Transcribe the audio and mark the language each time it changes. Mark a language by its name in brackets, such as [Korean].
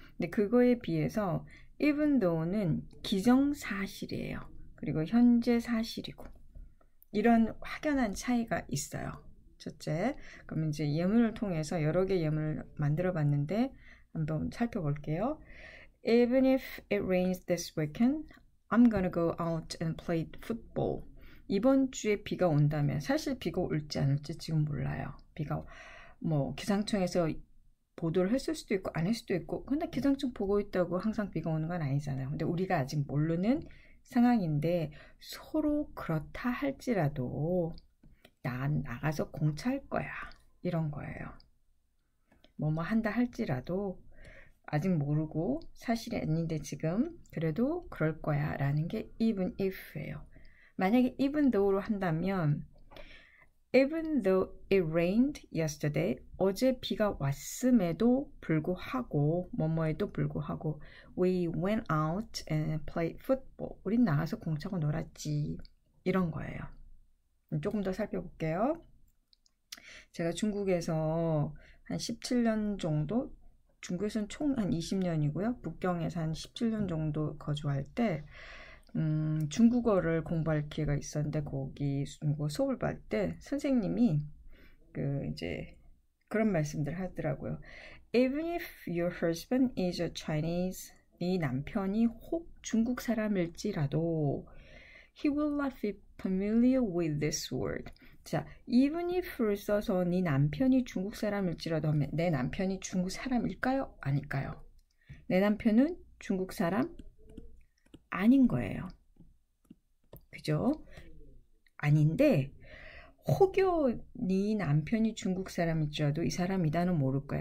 [Korean] 근데 그거에 비해서 even though는 기정사실이에요. 그리고 현재 사실이고. 이런 확연한 차이가 있어요. 첫째, 그럼 이제 예문을 통해서 여러 개의 예문을 만들어 봤는데 한번 살펴볼게요. [English] Even if it rains this weekend, I'm gonna go out and play football. [Korean] 이번 주에 비가 온다면, 사실 비가 올지 안 올지 지금 몰라요. 비가 뭐 기상청에서 보도를 했을 수도 있고 안 했을 수도 있고, 근데 기상청 보고 있다고 항상 비가 오는 건 아니잖아요. 근데 우리가 아직 모르는 상황인데 서로 그렇다 할지라도 난 나가서 공차할 거야, 이런 거예요. 뭐뭐 한다 할지라도 아직 모르고 사실이 아닌데 지금 그래도 그럴 거야 라는 게 even if예요. 만약에 even though로 한다면 [English] even though it rained yesterday, [Korean] 어제 비가 왔음에도 불구하고 뭐뭐에도 불구하고 [English] we went out and played football. [Korean] 우린 나가서 공차고 놀았지, 이런 거예요. 조금 더 살펴볼게요. 제가 중국에서 한 17년 정도, 중국에서는 총 한 20년이고요. 북경에서 한 17년 정도 거주할 때 중국어를 공부할 기회가 있었는데 거기 중국어 수업을 받을 때 선생님이 이제 그런 말씀들 하더라고요. [English] Even if your husband is a Chinese, [Korean] 네 남편이 혹 중국 사람일지라도 [English] he will not be familiar with this word. [Korean] 자, even if를 써서 네 남편이 중국 사람일지라도 하면 내 남편이 중국 사람일까요? 아닐까요? 내 남편은 중국 사람 아닌 거예요. 그죠? 아닌데 혹여 네 남편이 중국 사람일지라도 이 사람이다는 모를 거야.